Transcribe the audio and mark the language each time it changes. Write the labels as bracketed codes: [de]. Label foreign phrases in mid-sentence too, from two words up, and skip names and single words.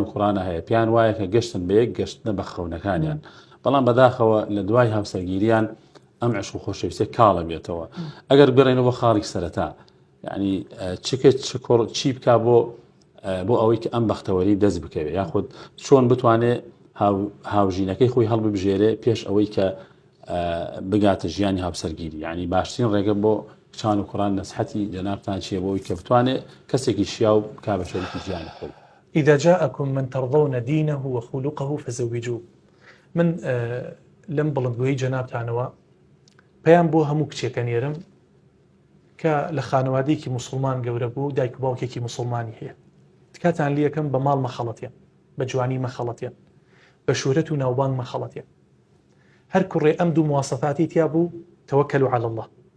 [ckb] کوڕانە هەیە پیان وایە کە گەشتن بە یەک گەشتنە بە خەونەکانیان بەڵام بەداخەوە لە دوای هاوسەرگیریان ئەم عیشق و خۆشەویستیە کاڵە بێتەوە ئەگەر بگەڕێنەوە بۆ خاڵی سەرەتا یعنی چی بکا بۆ ئەوەی کە ئەم بەختەوەری دەست بکەوێت یاخود چۆن بتوانێت هاوژینەکەی خۆی هەڵببژێرێ پێش ئەوەی کە بگاتە ژیانی هاوسەرگیری یعنی باشترین ڕێگە بۆ کچان و کوڕان نەسحەتی جەنابتان چییە بۆەوەی کە بتوانێت کەسێکی شیاو بکا بە شەریکی ژیانی خۆی. [ar] إذا جاءكم من ترضون دينه وخلقه فزوجوه. [ckb] من لم بڵندگویی جەنابتانەوە پەیام بۆ هەموو کچێکەنێرم کە لە خانەوادەیەکی موسڵمان گەورە بوو دایک و باوکێکی موسڵمانی هەیە تکاتان لێ یەکەم بە ماڵ مەخەڵەتیان بە جوانی مەخەڵەتیان بە شوورەت و ناوبانگ مەخەڵەتیان هەر کوڕێ ئەم دوو مواسەفاتی تیا بوو [ar] تەوەکەلوا عەلە الله